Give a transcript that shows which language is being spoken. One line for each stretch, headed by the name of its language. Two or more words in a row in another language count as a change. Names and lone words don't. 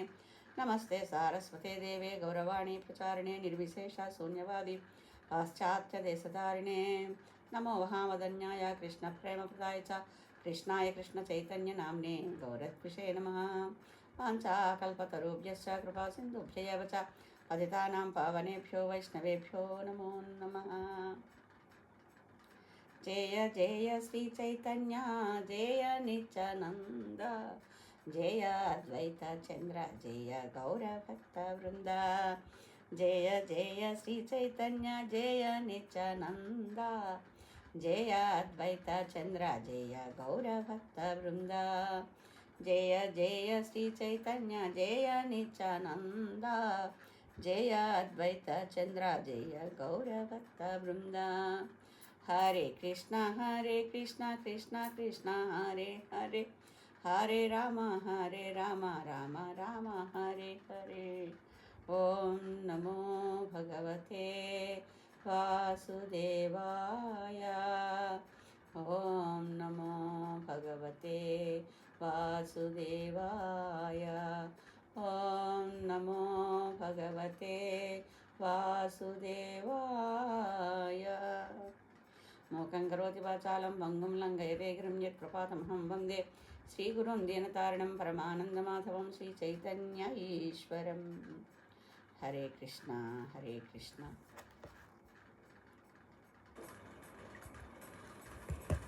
Sanskrit: నమస్తే సారస్వతే దేవే గౌరవాణి ప్రచారిణే నిర్విశేష శూన్యవాది పాశ్చాత్యదేశధారిణే. నమో మహామదన్యాయ కృష్ణ ప్రేమప్రదాయ చ కృష్ణాయ కృష్ణ చైతన్య నామ్నే గౌరత్విషే నమః. వాంఛాకల్పతరుభ్యశ్చ కృపా సింధుభ్యైవ చ పతితానాం పావనేభ్యో వైష్ణవేభ్యో నమో నమః.
Bangla: জয় জয় শ্রী চৈতন্য জয় নিত্যানন্দ জয় অদ্বৈত চন্দ্র জয় গৌরভক্ত বৃন্দ. জয় জয় শ্রী চৈতন্য জয় নিত্যানন্দ জয় অদ্বৈত চন্দ্র জয় গৌরভক্ত বৃন্দ. জয় জয় শ্রী চৈতন্য জয় নিত্যানন্দ জয় অদ্বৈত চন্দ্র জয় গৌরভক্ত বৃন্দ.
Sanskrit: హరే కృష్ణ కృష్ణ కృష్ణ హరే హరే హరే రామ రామ రామ హరే హరే. ఓం నమో భగవతే వాసుదేవాయ. ఓం నమో భగవతే వాసుదేవాయ. ఓం నమో భగవతే వాసుదేవాయ. మూకం కరోతి వాచాలం భంగుం లంఘయతే గిరిం యత్ప్రపాతమహం వందే శ్రీగురుం దీనతారిణం పరమానందమాధవం శ్రీచైతన్య ఈశ్వరం. హరే కృష్ణ హరే కృష్ణ.